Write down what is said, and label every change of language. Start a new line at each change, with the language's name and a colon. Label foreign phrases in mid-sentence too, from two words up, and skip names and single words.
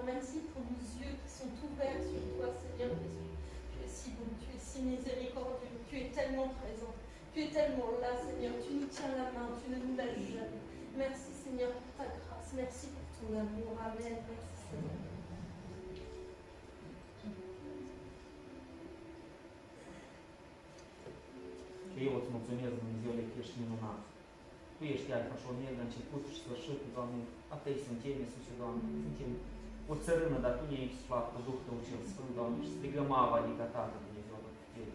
French: Merci pour nos yeux qui sont ouverts sur toi, Seigneur Jésus. Tu es si bon, tu es si miséricordieux, tu es tellement présent, tu es tellement là, Seigneur. Tu nous tiens la main, tu ne nous lâches jamais. Merci, Seigneur, pour ta grâce. Merci pour ton amour. Amen. Merci, Seigneur.
Romanian: Și eu îți mulțumesc, Dumnezeule, că ești minunat. Tu ești Alfa și Omega, început și sfârșit, Doamne. A Tăi suntem, Iisuse, Doamne. Suntem o țărână, dar Tu ne-ai sfat cu Duhul Tău cel Sfânt, Doamne, și strigăm Ava, adică Tată, Dumnezeu, la putere.